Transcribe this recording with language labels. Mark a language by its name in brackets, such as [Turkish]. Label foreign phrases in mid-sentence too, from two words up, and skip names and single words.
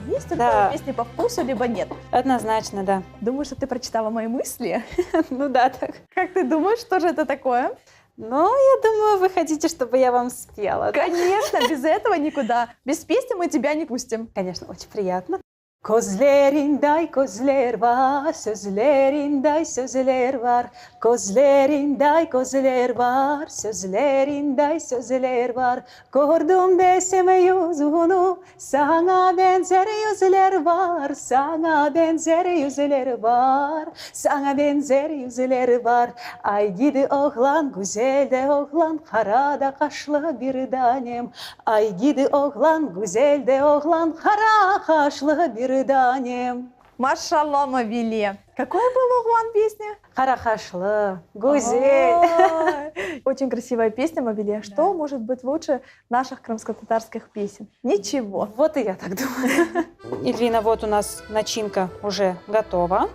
[Russian] Есть только песни по вкусу, либо нет. Однозначно, да. Думаю, что ты прочитала мои мысли. Ну да, так. Как ты думаешь, что же это такое? Ну, я думаю, вы хотите, чтобы я вам спела. Конечно, без этого никуда. Без песни мы тебя не пустим. Конечно, очень приятно. [Crimean Tatar] Gözlerinden gözler var, sözlerinden sözler var. Gözlerinden gözler var, sözlerinden sözler var. Gördüm desem yüzünü, sana benzer yüzler var. Sana benzer yüzler var, sana benzer yüzler var. Ay gidi oğlan, güzel de oğlan, kara da kaşlı bir tanem. Ay gidi oğlan, güzel de oğlan, kara kaşlı bir таnem. [Russian] Машалла, Мавилия. Какой был углан песни? [Crimean Tatar] Харахашлы, гузель. [Russian] Очень красивая песня, Мавилия. Что может быть лучше наших крымско-татарских песен? Ничего. Вот и я так думаю. Ильвина, вот у нас начинка уже готова.